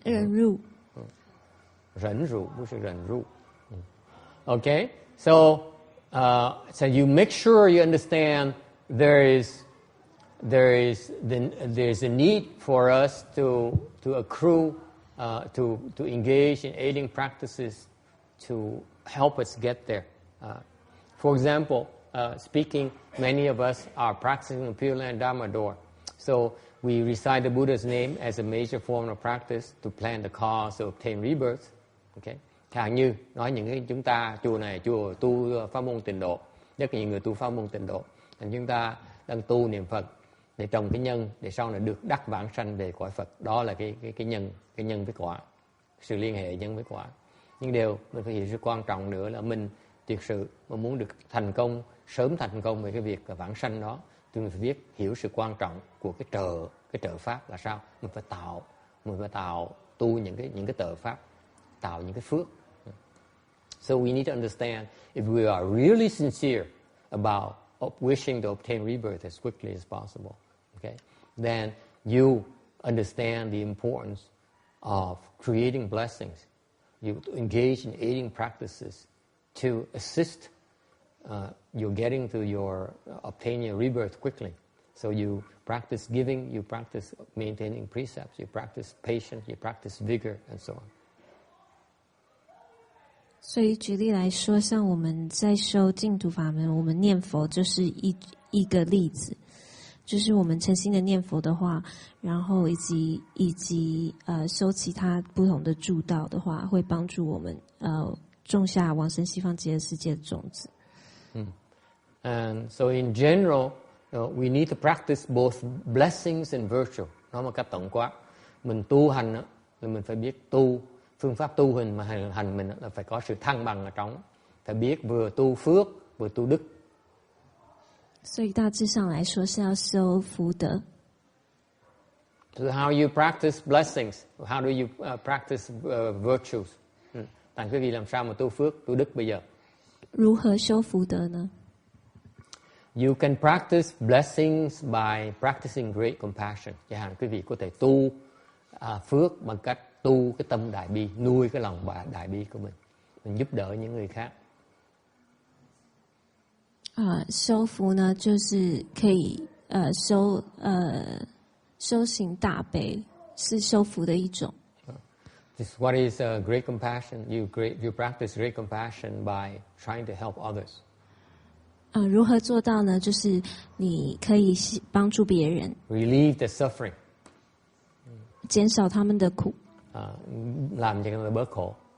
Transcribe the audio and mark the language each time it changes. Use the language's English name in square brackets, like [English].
[Chinese] 忍辱，忍辱不是忍辱。 [English] Okay, so you make sure you understand there's a need for us to accrue, to engage in aiding practices to help us get there. For example, speaking, many of us are practicing the Pureland Dharma door. So we recite the Buddha's name as a major form of practice to plan the cause to obtain rebirth. Okay? [Vietnamese] Chẳng như nói những cái chúng ta, chùa này chùa tu pháp môn tịnh độ, rất nhiều người tu pháp môn tịnh độ, thì chúng ta đang tu niệm Phật để trồng cái nhân để sau này được đắc vãng sanh về cõi Phật. Đó là cái nhân với quả, sự liên hệ nhân với quả. Nhưng điều mình phải hiểu sự quan trọng nữa là mình thực sự mà muốn được thành công, sớm thành công về cái việc vãng sanh đó, thì mình phải hiểu sự quan trọng của cái trợ pháp là sao. Mình phải tạo tu những cái trợ pháp, tạo những cái phước. [English] So we need to understand, if we are really sincere about wishing to obtain rebirth as quickly as possible, okay, then you understand the importance of creating blessings. You engage in aiding practices to assist you getting to obtaining your rebirth quickly. So you practice giving, you practice maintaining precepts, you practice patience, you practice vigor, and so on. [Chinese] 所以举例来说，像我们在修净土法门，我们念佛就是一个例子，就是我们诚心的念佛的话，然后以及修其他不同的助道的话，会帮助我们种下往生西方极乐世界的种子。 [English] And so in general, we need to practice both blessings and virtue. [Vietnamese] Nói một cách tổng quát, mình tu hành thì mình phải biết tu. Phương pháp tu hành mình là phải có sự thăng bằng ở trong, phải biết vừa tu phước vừa tu đức. [Chinese] 所以大致上来说是要修福德。 [English] So how you practice blessings? How do you practice virtues? [Vietnamese] Tại quý vị làm sao mà tu phước, tu đức bây giờ? [Chinese] 如何修福德呢？ [English] You can practice blessings by practicing great compassion. [Vietnamese] Chẳng hạn quý vị có thể tu phước bằng cách tu cái tâm đại bi, nuôi cái lòng đại bi của mình giúp đỡ những người khác. [Chinese] 修福呢，就是可以修行大悲，是修福的一种。 [English] What is great compassion? You practice great compassion by trying to help others. [Chinese] 如何做到呢？就是你可以帮助别人， [English] relieve the suffering. [Chinese] 减少他们的苦。 [Vietnamese] Làm cho người bớt khổ.